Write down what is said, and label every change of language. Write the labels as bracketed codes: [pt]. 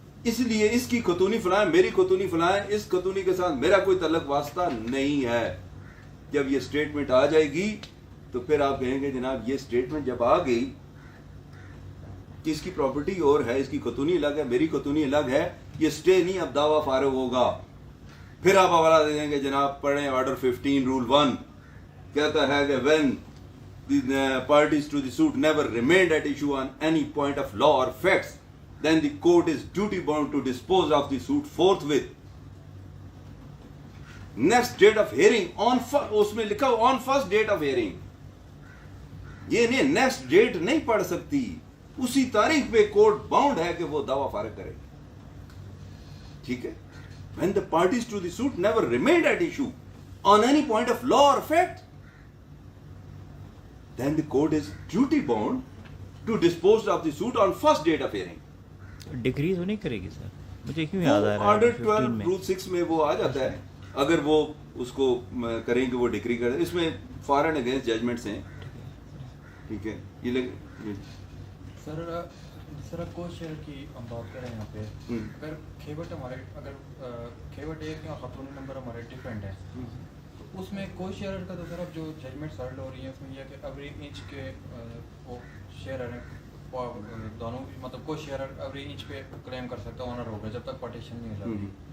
[ur] اس لیے اس کی خطونی فلاں ہے، میری خطونی فلاں ہے، اس خطونی کے ساتھ میرا کوئی تعلق واسطہ نہیں ہے. جب یہ اسٹیٹمنٹ آ جائے گی تو پھر آپ کہیں گے جناب یہ اسٹیٹمنٹ جب آ گئی کہ اس کی پراپرٹی اور ہے، اس کی خطونی الگ ہے، میری خطونی الگ ہے، یہ اسٹے نہیں، اب دعویٰ فارغ ہوگا. پھر آپ حوالہ دے دیں گے جناب پڑھیں آرڈر 15 رول 1 کہتا ہے کہ [en] when the parties to the suit never remained at issue on any point of law or facts, then the court is duty bound to dispose of the suit forthwith. Next date of hearing on [ur] اس میں لکھا [en] on first date of hearing. [ur] یہ نہیں next date نہیں پڑھ سکتی، اسی تاریخ پہ کورٹ باؤنڈ ہے کہ وہ دعویٰ فارغ کرے. ٹھیک ہے. [en] When the parties to the suit never remained at issue on any point of law or fact, then the court is duty bound to dispose of the suit on first date of hearing. [ur] Degree تو نہیں کرے گی سر؟ مجھے کیوں یاد آ رہا ہے order 12 role 6 میں وہ آ جاتا ہے. اگر وہ اس کو کریں کہ وہ ڈگری کریں، اس میں فار اینڈ اگینسٹ ججمنٹس ہیں. ٹھیک ہے. یہ سر کو شیئر کی ہم بات کریں یہاں پہ، اگر کھیوٹ ہمارے اگر کھیوٹ ایک یا خاتون نمبر ہمارے ڈفرینٹ ہیں، تو اس میں کو شیئر کا تو سر اب جو ججمنٹ سرڈ ہو رہی ہے اس میں یہ کہ ایوری انچ کے وہ شیئر ہیں دونوں، مطلب کو شیئر ایوری انچ پہ کلیم کر سکتا اونر ہوگا جب تک پارٹیشن نہیں ہو جاتی.